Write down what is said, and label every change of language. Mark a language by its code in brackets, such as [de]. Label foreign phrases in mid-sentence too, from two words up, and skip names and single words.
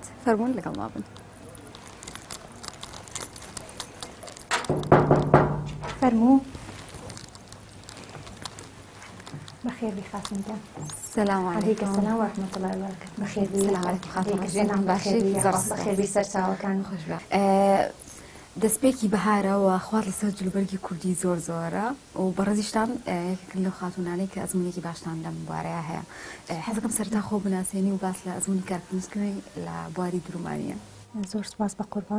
[ckb] فەرموون لەگەڵ ما بن. فەرموو. بخير بي خاتمة. [ar] السلام عليكم. السلام ورحمة الله وبركاته. [ckb] بخير بي. [ar] السلام عليكم خاتمة. [ckb] بخير بي سرساوة كان. خوش بە. دەستپێکی بەهارەوە خوارد لەسەر جلوبەرگی کوردی زۆر زۆرە و بەڕێزیشتان یەکێکن لەو خاتونانەی کە ئەزمونێکی باشتان لەم بوارەیە هەیە. حەزەکەم سەرتا خۆ بناسێنی و باس لە ئەزمونی کارکردنی لە بواری درومانیە. زۆر سپاس بە قوربان.